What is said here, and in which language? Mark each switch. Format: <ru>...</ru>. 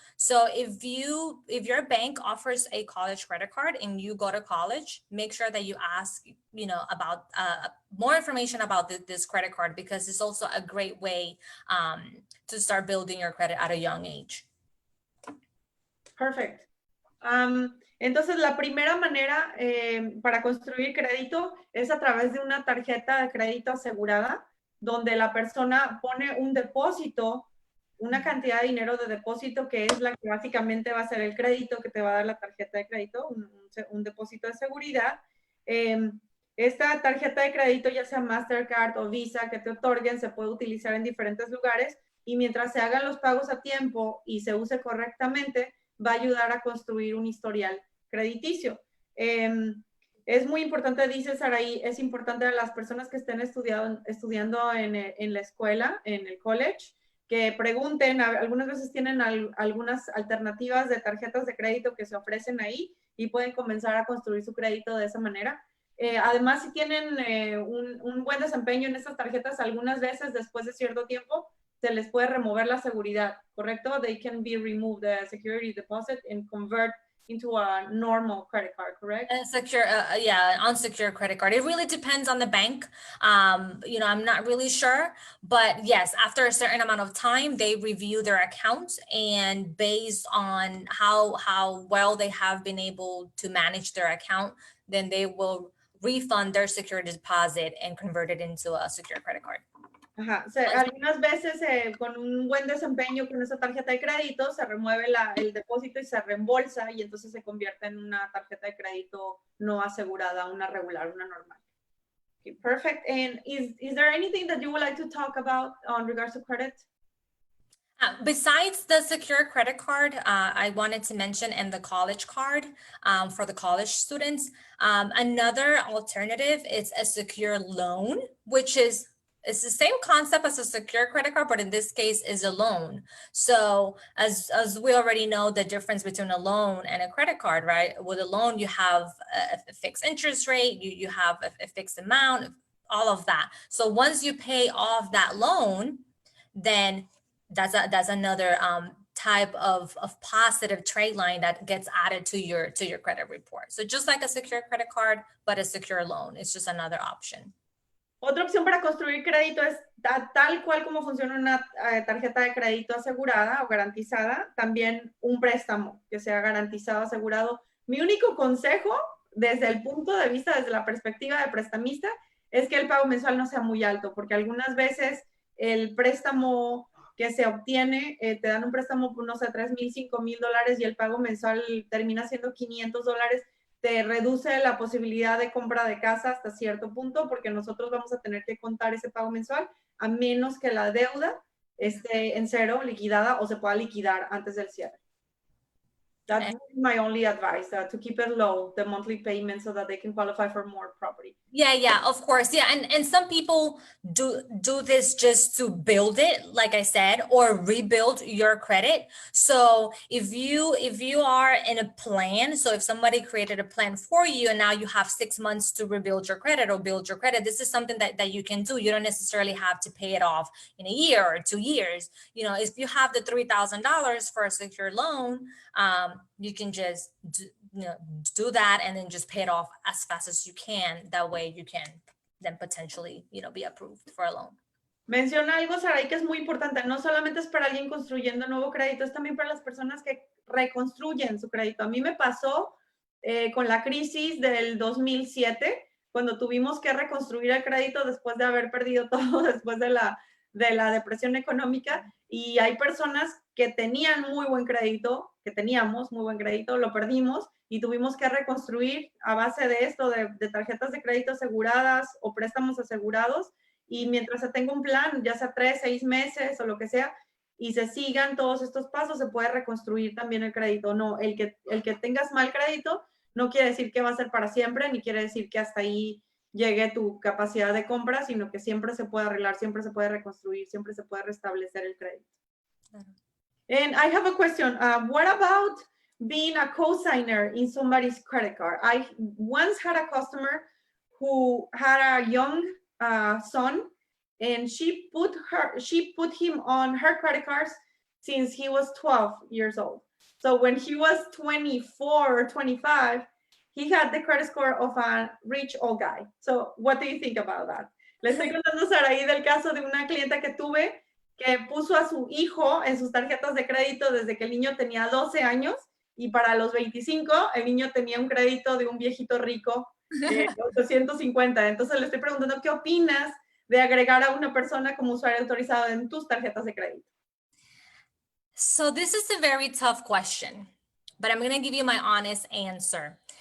<en>So if your bank offers a college credit card and you go to college, make sure that you ask, about more information about this credit card, because it's also a great way to start building your credit at a young age. Perfect.</en> <es>Entonces, la primera manera para construir crédito es a través de una tarjeta de crédito asegurada, donde la persona pone un depósito, una cantidad de dinero de depósito, que es la que básicamente va a ser el crédito que te va a dar la tarjeta de crédito, un depósito de seguridad. Esta tarjeta de crédito, ya sea Mastercard o Visa, que te otorguen, se puede utilizar en diferentes lugares, y mientras se hagan los pagos a tiempo y se use correctamente, va a ayudar a construir un historial crediticio. Es muy importante, dice Saraí, es importante a las personas que estén estudiando en la escuela, en el college, que pregunten. Algunas veces tienen algunas alternativas de tarjetas de crédito que se ofrecen ahí y pueden comenzar a construir su crédito de esa manera. Además, si tienen un buen desempeño en estas tarjetas, algunas veces después de cierto tiempo se les puede remover la seguridad, ¿correcto?</es> <en>They can be removed, the security deposit, and convert into a normal credit card, correct? Unsecured credit card. It really depends on the bank. I'm not really sure, but yes, after a certain amount of time, they review their accounts, and based on how well they have been able to manage their account, then they will refund their security deposit and convert it into a secure credit card.</en> <es>Ajá. Algunas veces con un buen desempeño con esa tarjeta de crédito se remueve el depósito y se reembolsa, y entonces se convierte en una tarjeta de crédito no asegurada, una regular, una normal.</es> <en>Okay, perfect. And is there anything that you would like to talk about on regards to credit? Besides the secure credit card, I wanted to mention, and the college card for the college students, another alternative is a secure loan, which is it's the same concept as a secure credit card, but in this case is a loan. So as we already know, the difference between a loan and a credit card, right? With a loan, you have a fixed interest rate, you have a fixed amount, all of that. So once you pay off that loan, then that's another type of positive trade line that gets added to your credit report. So just like a secure credit card, but a secure loan, it's just another option.</en> <es>Otra opción para construir crédito es tal cual como funciona una tarjeta de crédito asegurada o garantizada, también un préstamo que sea garantizado, asegurado. Mi único consejo desde el punto de vista, desde la perspectiva de prestamista, es que el pago mensual no sea muy alto, porque algunas veces el préstamo que se obtiene, te dan un préstamo por, no sé, $3,000, $5,000, y el pago mensual termina siendo $500, te reduce la posibilidad de compra de casa hasta cierto punto, porque nosotros vamos a tener que contar ese pago mensual, a menos que la deuda esté en cero, liquidada, o se pueda liquidar antes del cierre.</es> <en>That's my only advice, to keep it low, the monthly payment, so that they can qualify for more property. Yeah, of course. Yeah, and some people do this just to build it, like I said, or rebuild your credit. So if you are in a plan, so if somebody created a plan for you and now you have 6 months to rebuild your credit or build your credit, this is something that you can do. You don't necessarily have to pay it off in a year or 2 years. If you have the $3,000 for a secure loan, you can just do that and then just pay it off as fast as you can. That way you can then potentially, be approved for a loan.</en> <es>Menciona algo, Saray, que es muy importante. No solamente es para alguien construyendo nuevo crédito, es también para las personas que reconstruyen su crédito. A mí me pasó con la crisis del 2007, cuando tuvimos que reconstruir el crédito después de haber perdido todo, después de la depresión económica, y hay personas que tenían muy buen crédito, que teníamos muy buen crédito, lo perdimos, y tuvimos que reconstruir a base de esto, de tarjetas de crédito aseguradas o préstamos asegurados, y mientras se tenga un plan, ya sea 3, 6 meses o lo que sea, y se sigan todos estos pasos, se puede reconstruir también el crédito. No, el que tengas mal crédito no quiere decir que va a ser para siempre, ni quiere decir que hasta ahí llegue tu capacidad de compra, sino que siempre se puede arreglar, siempre se puede reconstruir, siempre se puede restablecer el crédito.</es> <en>And I have a question. What about being a co-signer in somebody's credit card? I once had a customer who had a young son, and she put him on her credit cards since he was 12 years old. So when he was 24 or 25, he had the credit score of a rich old guy. So what do you think about that?</en> <es>Le estoy contando, Saraí, del caso de una clienta que tuve que puso a su hijo en sus tarjetas de crédito desde que el niño tenía 12 años, y para los 25 el niño tenía un crédito de un viejito rico de 850. Entonces le estoy preguntando, ¿qué opinas de agregar a una persona como usuario autorizado en tus tarjetas de crédito?</es> <en>So this is a very tough question, but I'm going to give you my honest answer.</en>